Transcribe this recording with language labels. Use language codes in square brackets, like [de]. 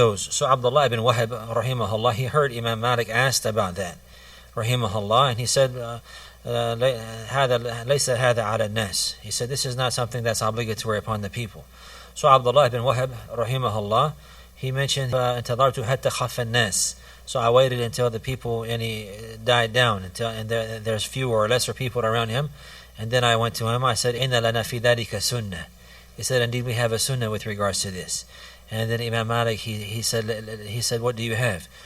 [en] So Abdullah ibn Wahab, rahimahullah, he heard Imam Malik asked about that, rahimahullah, and he said, [ar] لَيْسَ هَذَا عَلَى النَّاسِ. [en] He said, this is not something that's obligatory upon the people. So Abdullah ibn Wahab, rahimahullah, he mentioned, [ar] انتظرت حتى خف الناس. [en] So I waited until the people died down, and there's fewer or lesser people around him, and then I went to him. I said, [ar] إِنَّ لَنَا فِي ذَلِكَ سُنَّةً. [en] He said, indeed we have a sunnah with regards to this. And then Imam Malik, he said, what do you have?